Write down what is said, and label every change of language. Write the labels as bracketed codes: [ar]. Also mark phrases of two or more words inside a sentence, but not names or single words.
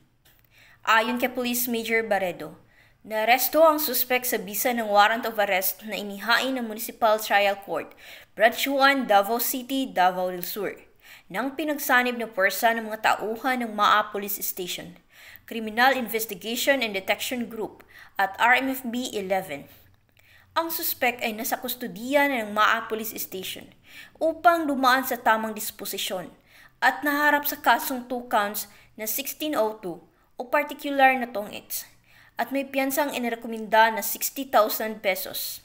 [tl] Ayon kay Police Major Barredo, naaresto ang suspect sa bisa ng [en] warrant of arrest [tl] na inihain ng Municipal Trial Court, Branch 1, Davao City, Davao del Sur, nang pinagsanib na puwersa ng mga tauhan ng Maa Police Station, Criminal Investigation and Detection Group at RMFB 11. Ang suspect ay nasa kustudiya ng Maa Police Station upang dumaan sa tamang disposisyon at naharap sa kasong 2 counts na 1602 o particular na tongits at may piyansang inirekomenda na 60,000 pesos.